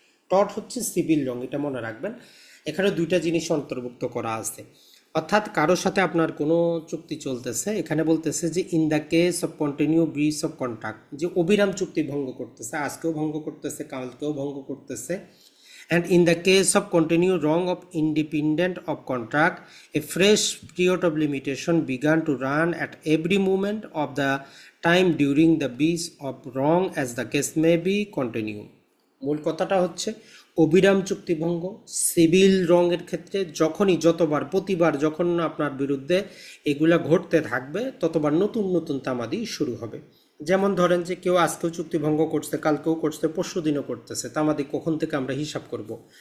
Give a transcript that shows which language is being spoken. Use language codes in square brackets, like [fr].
[bn] টট হচ্ছে সিভিল রং, এটা মনে রাখবেন। এখানে দুইটা জিনিস অন্তর্ভুক্ত করা আছে। অর্থাৎ কারোর সাথে আপনার কোনো চুক্তি চলতেছে, এখানে বলতেছে যে in the case of continue bridge of contract, যে অবিরাম চুক্তি ভঙ্গ করতেছে, আজকেও ভঙ্গ করতেছে, কালকেও ভঙ্গ করতেছে। [en] And in the case of continued wrong of independent of contract, a fresh period of limitation began to run at every moment of the time during the breach of wrong as the case may be continue. [bn] মূল কথাটা হচ্ছে অবিরাম চুক্তিভঙ্গ civil রঙের ক্ষেত্রে যখনই, যতবার, প্রতিবার যখন আপনার বিরুদ্ধে এগুলা ঘটতে থাকবে ততবার নতুন নতুন তামাদি শুরু হবে। যেমন ধরেন যে কেউ আজকেও চুক্তিভঙ্গ করছে, কালকেও করছে, পরশু দিনও করতেছে, তামাদি কখন থেকে আমরা হিসাব করব?